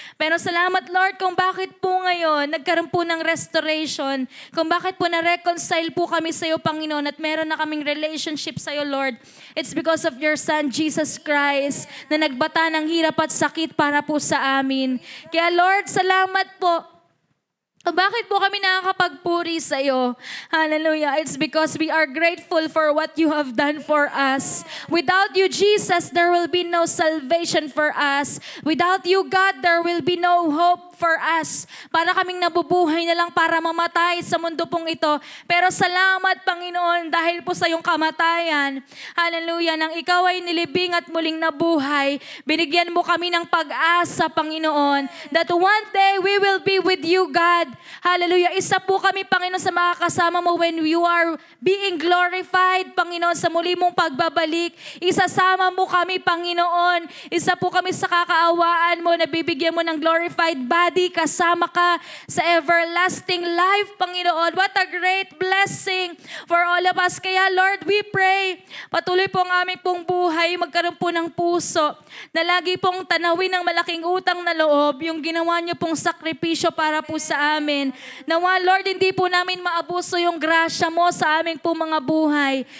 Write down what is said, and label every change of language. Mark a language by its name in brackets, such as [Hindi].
[Filipino] Pero salamat, Lord, kung bakit po ngayon nagkaroon po ng restoration, kung bakit po na-reconcile po kami sa iyo, Panginoon, at meron na kaming relationship sa iyo, Lord. [English] It's because of your Son, Jesus Christ, [Filipino] na nagbata ng hirap at sakit para po sa amin. Kaya, Lord, salamat po. Bakit po kami nakakapagpuri sa iyo? Hallelujah. [English] It's because we are grateful for what you have done for us. Without you, Jesus, there will be no salvation for us. Without you, God, there will be no hope for us. [Filipino] Para kaming nabubuhay na lang para mamatay sa mundo pong ito. Pero salamat, Panginoon, dahil po sa iyong kamatayan. Hallelujah. Nang ikaw ay nilibing at muling nabuhay, binigyan mo kami ng pag-asa, Panginoon, [English] that one day we will be with you, God. [Filipino] Hallelujah. Isa po kami, Panginoon, sa makakasama mo [English] when you are being glorified, [Filipino] Panginoon, sa muli mong pagbabalik. Isasama mo kami, Panginoon. Isa po kami sa kakaawaan mo na bibigyan mo ng glorified body. Kasama ka sa everlasting life, Panginoon. [English] What a great blessing for all of us. [Filipino] Kaya, Lord, [English] we pray, [Filipino] patuloy po ang aming pong buhay, magkaroon po ng puso na lagi pong tanawin ng malaking utang na loob, yung ginawa niyo pong sakripisyo para po sa amin. Nawa, Lord, hindi po namin maabuso yung grasya mo sa aming po mga buhay.